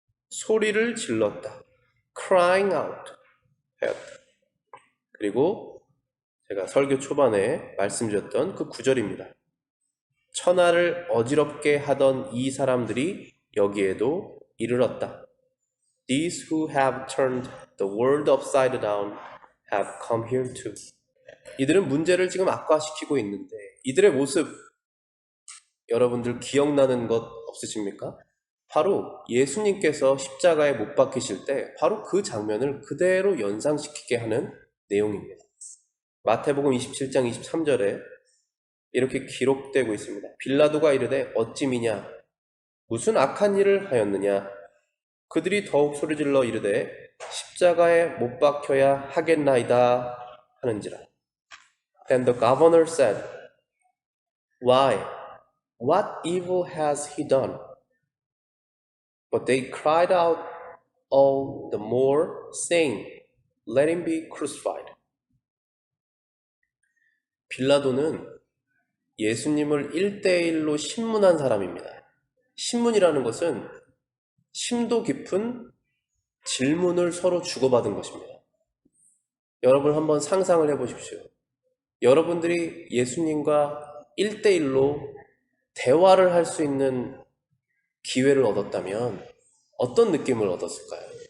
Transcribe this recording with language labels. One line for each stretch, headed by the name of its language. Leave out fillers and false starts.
Korean: 소리를 질렀다,
English: crying out
Korean: 하였다. 그리고 제가 설교 초반에 말씀드렸던 그 9절입니다. 천하를 어지럽게 하던 이 사람들이 여기에도 이르렀다.
English: These who have turned the world upside down have come here too.
Korean: 이들은 문제를 지금 악화시키고 있는데 이들의 모습 여러분들 기억나는 것 없으십니까? 바로 예수님께서 십자가에 못 박히실 때 바로 그 장면을 그대로 연상시키게 하는 내용입니다. 마태복음 27장 23절에 이렇게 기록되고 있습니다. 빌라도가 이르되 어찌 미냐 무슨 악한 일을 하였느냐? 그들이 더욱 소리질러 이르되 십자가에 못 박혀야 하겠나이다 하는지라.
English: Then the governor said, Why? What evil has he done? But they cried out all the more, saying, Let him be crucified.
Korean: 빌라도는 예수님을 1대1로 신문한 사람입니다. 신문이라는 것은 심도 깊은 질문을 서로 주고받은 것입니다. 여러분 한번 상상을 해보십시오. 여러분들이 예수님과 1대1로 대화를 할 수 있는 기회를 얻었다면 어떤 느낌을 얻었을까요?